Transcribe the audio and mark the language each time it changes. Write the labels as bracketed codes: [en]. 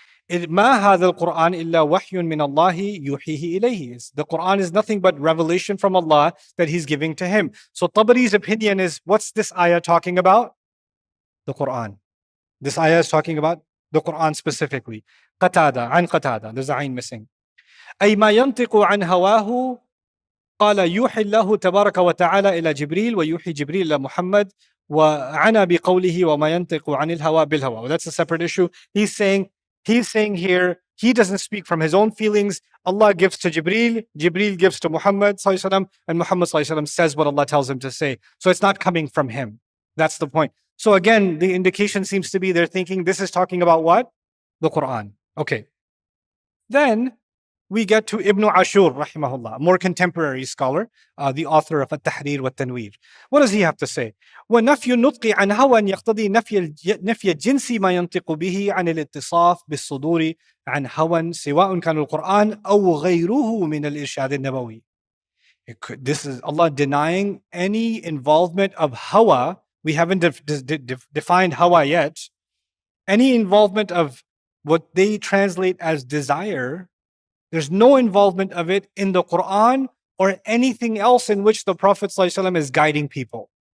[ar] مَا هَذَا الْقُرْآنِ إِلَّا وَحْيٌ مِّنَ اللَّهِ يُوحِيهِ إِلَيْهِ. [en] The Quran is nothing but revelation from Allah that he's giving to him. So Tabari's opinion is, what's this ayah talking about? The Quran. This ayah is talking about the Quran specifically. [ar] عن قتادة. [en] There's a ayn missing. [ar] أي ما ينطق عن هواه قال يوحي الله تبارك وتعالى إلى جبريل ويوحي جبريل إلى محمد وعنى بقوله وما ينطق عن الهوى بالهوى. [en] Well, that's a separate issue. He's saying here, he doesn't speak from his own feelings. Allah gives to Jibreel, Jibreel gives to Muhammad ﷺ, and Muhammad ﷺ says what Allah tells him to say. So it's not coming from him. That's the point. So again, the indication seems to be they're thinking this is talking about what? The Quran. Okay. Then we get to Ibn Ashur, rahimahullah, a more contemporary scholar, the author of At-Tahrir wa Tanweer. What does he have to say? [ar] وَنَفْيُ النُّطْقِ عَنْ هَوًى يَقْتَضِي نَفْيَ الجِّنْسِ مَا يَنْطِقُ بِهِ عَنِ الِاتصاف بِالصُّدُورِ عَنْ هَوًى سواء كان القرآن أو غيره من الإرشاد النبوي. [en] This is Allah denying any involvement of hawa. We haven't defined hawa yet. Any involvement of what they translate as desire, there's no involvement of it in the Quran or anything else in which the Prophet ﷺ is guiding people.